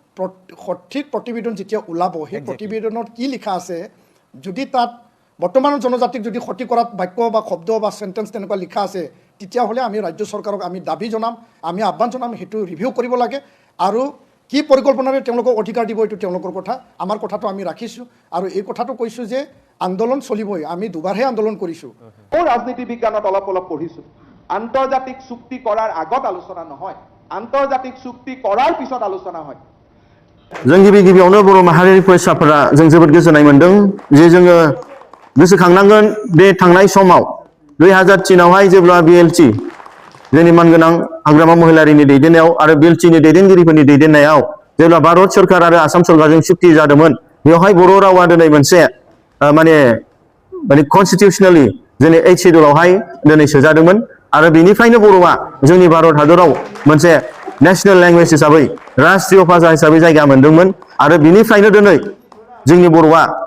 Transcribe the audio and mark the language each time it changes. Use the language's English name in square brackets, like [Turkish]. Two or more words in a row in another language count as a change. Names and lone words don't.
[Assamese] সঠিক প্ৰতিবেদন যেতিয়া ওলাব সেই প্ৰতিবেদনত কি লিখা আছে যদি তাত বৰ্তমানৰ জনজাতিক যদি ক্ষতি কৰাত বাক্য বা শব্দ বা চেণ্টেন্স তেনেকুৱা লিখা আছে তেতিয়াহ'লে আমি ৰাজ্য চৰকাৰক আমি দাবী জনাম আমি আহ্বান জনাম সেইটো ৰিভিউ কৰিব লাগে আৰু কি পৰিকল্পনাৰে তেওঁলোকক অধিকাৰ দিব এইটো তেওঁলোকৰ কথা আমাৰ কথাটো আমি ৰাখিছোঁ আৰু এই কথাটো কৈছোঁ যে আন্দোলন চলিবই আমি দুবাৰহে আন্দোলন কৰিছোঁ ৰাজনীতি বিজ্ঞানত অলপ পঢ়িছোঁ আন্তৰ্জাতিক চুক্তি কৰাৰ আগত আলোচনা নহয় আন্তৰ্জাতিক চুক্তি কৰাৰ পিছত আলোচনা হয় [Bodo] जों गिबियावनो बर' माहारिनि फरायसाफोरा जों जोबोद गोजोननाय मोनदों जे जोङो गोसोखांनांगोन बे थांनाय समाव 2003आवहाय जेब्ला बिएलटि जोंनि मानगोनां हाग्रामा महिलारिनि दैदेननायाव आरो बिएलटिनि दैदेनगिरिफोरनि दैदेननायाव जेब्ला भारत सरकार आरो आसाम सरकारजों चुक्ति जादोंमोन बेवहाय बर' रावा दिनै मोनसे माने कनस्टिटिउशनेलि जोंनि 8 शेड्युलावहाय दिनै सोजादोंमोन आरो बेनिफ्रायनो बर'आ जोंनि भारत हादराव मोनसे [English] national language [Bodo] हिसाबै राष्ट्रीय भाषा हिसाबै जायगा मोनदोंमोन आरो बेनिफ्रायनो दिनै जोंनि बर'आ